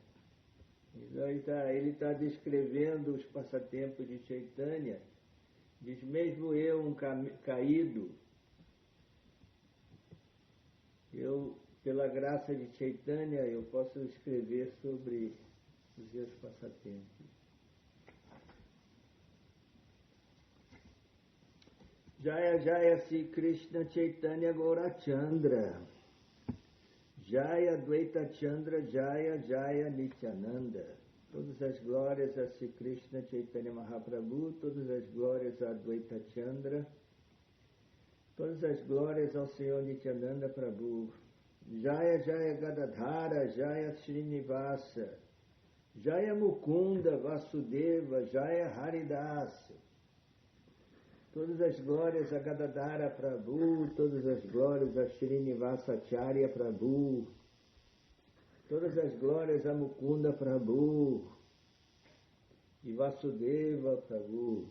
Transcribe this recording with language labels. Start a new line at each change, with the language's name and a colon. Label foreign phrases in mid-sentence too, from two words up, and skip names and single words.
Portuguese: Então ele está descrevendo os passatempos de Chaitanya, diz, mesmo eu, um caído, pela graça de Chaitanya, eu posso escrever sobre os seus passatempos.
Bangla: জয় জয় শ্রীকৃষ্ণচৈতন্য গৌরচন্দ্র জয় অদ্বৈতচন্দ্র জয় জয় নিত্যানন্দ.
Portuguese: Todas as glórias a Sri Krishna Chaitanya Mahaprabhu, todas as glórias a Dvaita Chandra, todas as glórias ao Senhor Nityananda Prabhu.
Bangla: জয় জয় গদাধর জয় শ্রীনিবাস জয় মুকুন্দ বাসুদেব জয় হরিদাস.
Portuguese: Todas as glórias a Gadadhara Prabhu, todas as glórias a Srinivasacharya Prabhu, todas as glórias a Mukunda Prabhu e Vasudeva Prabhu.